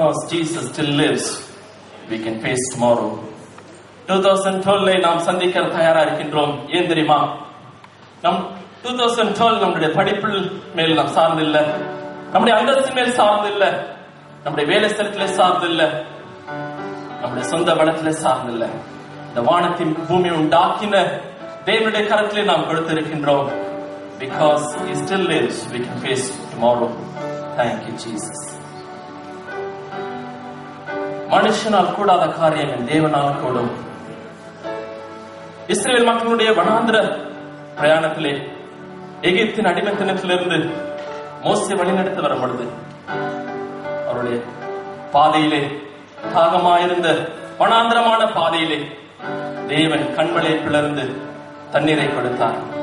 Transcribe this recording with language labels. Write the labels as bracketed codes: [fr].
[en] Jesus still lives, we can face tomorrow. [ta] 2012 நாம் சந்திக்க தயாரா இருக்கின்றோம். ஏன் தெரியுமா? நம் 2012 நம்முடைய படிப்பில் மேல் நாம் சார்ந்தில்லை, நம்முடைய அந்தஸ்து மேல் சார்ந்தில்லை, நம்முடைய வேலை ஸ்தலத்திலே சார்ந்தில்லை, நம்முடைய சொந்த பலத்திலே சார்ந்தில்லை. இந்த வானத்தின் பூமி உண்டாக்கின தேவனுடைய கரத்திலே நாம் கொடுத்திருக்கின்றோம். [en] Because He still lives, we can face tomorrow. Thank you, Jesus. [ta] மனுஷனால் கூடாத காரியங்கள் தேவனால் கூடும். இஸ்ரவேல் மக்களுடைய வனாந்திர பிரயாணத்திலே எகிப்தின் அடிமைத்தனத்திலிருந்து மோசே வழிநடத்தி வரும் பொழுது அவருடைய பாதையிலே தாகமாயிருந்த வனாந்திரமான பாதையிலே தேவன் கண்மலை பிளர்ந்து தண்ணீரை கொடுத்தார்.